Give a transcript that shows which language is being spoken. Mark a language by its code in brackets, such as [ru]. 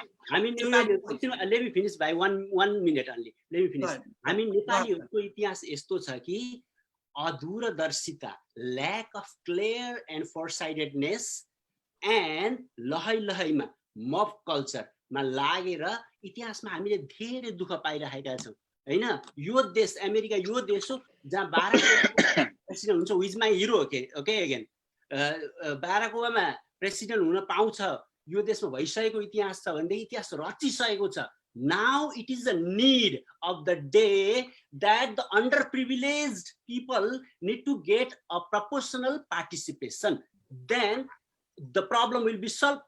[en] I mean, let me finish by one minute only. Let me finish. [ne] I mean, नेपालीहरुको इतिहास यस्तो छ कि अदूरदर्शिता, [en] lack of clear and foresightedness [ne] and लहैमा mob culture मा लागेर इतिहासमा हामीले धेरै दुःख पाइरहेका छौं हैन. यो देश अमेरिका यो देश हो जहाँ बाराक प्रेसिडेन्ट हुन्छ. [en] Was my hero. [ne] Okay again Barack Obama president हुन पाउँछ यो देशमा भइसकेको इतिहास छ भन्दै इतिहास रचिसकेको छ. [en] Now it is a need of the day that the underprivileged people need to get a proportional participation. Then the problem will be solved.